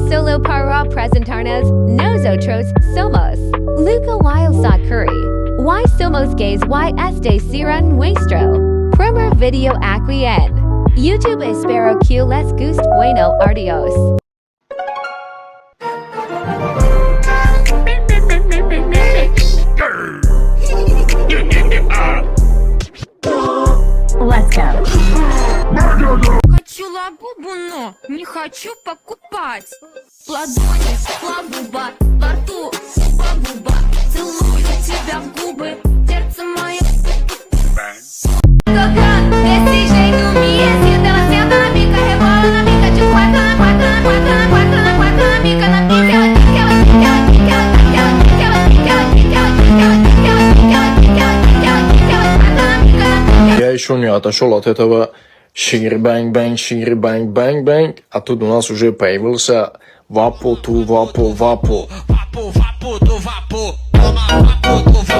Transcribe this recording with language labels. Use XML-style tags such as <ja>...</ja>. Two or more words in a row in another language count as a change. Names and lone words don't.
<es>Paulo para presentarnos nosotros somos Luca Wildsot Curry. Y somos gays y este será nuestro primer video aquí en YouTube. Espero que les guste. Bueno, adiós.</es> <en>Let's go.</en> <ru>Хочу лабубу, но не хочу покупать. Ладони, лабуба, во рту, лабуба. Целую тебя в губы, сердце мое.</ru> <pt>Desse jeito me excita, ela senta na bica, rebola na bica de quatro na bica na bica, ela quica, ela quica, ela quica, ela quica, ela quica, ela quica, ela quica, ela quica, ela quica, ela quica, ela quica, ela quica, ela quica, ela quica, ela quica.</pt> <ru>Я еще не отошел от этого шири-бэнг-бэнг, а тут у нас уже появился вапо-ту-вапо-вапо.</ru> <pt>Vapo, vapo, tu vapo, toma vapo,</pt>